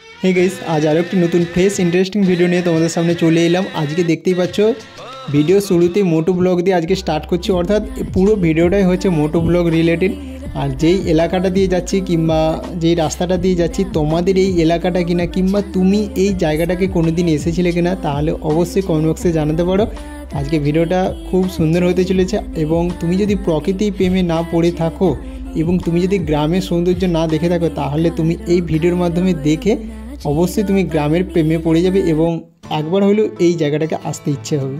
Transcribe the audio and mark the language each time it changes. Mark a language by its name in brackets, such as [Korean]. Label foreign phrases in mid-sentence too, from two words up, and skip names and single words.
[English] hey guys [Bangla] আজ আরো এক নতুন [English] fresh interesting video [Bangla] নিয়ে তোমাদের সামনে চলে এলাম। আজ কে দেখতেই পাচ্ছো ভিডিও শুরুতে [English] moto vlog [Bangla] দিয়ে আজ কে স্টার্ট করছি, অর্থাৎ পুরো ভিডিওটাই হচ্ছে [English] moto vlog related. [Bangla] আর যেই এলাকাটা দিয়ে जाচ্ছি কিংবা যেই রাস্তাটা দিয়ে जाচ্ছি तोमादेर এই এলাকাটা কিনা কিংবা তুমি এই জায়গাটাকে কোনোদিন এসেছিলে কিনা তাহলে অবশ্যই [English] comment box [Bangla] জানাতে পারো। আজকে ভিডিওটা খুব সুন্দর হতে চলেছে এবং তুমি যদি প্রকৃতি প্রেমে না পড়ে থাকো এবং তুমি যদি গ্রামের সৌন্দর্য না দেখে থাকো তাহলে তুমি এই ভিডিওর মাধ্যমে দেখে অবশ্যই তুমি গ্রামের প্রেমে পড়ে যাবে এবং একবার হলেও এই জায়গাটাকে আসতে ইচ্ছে হবে।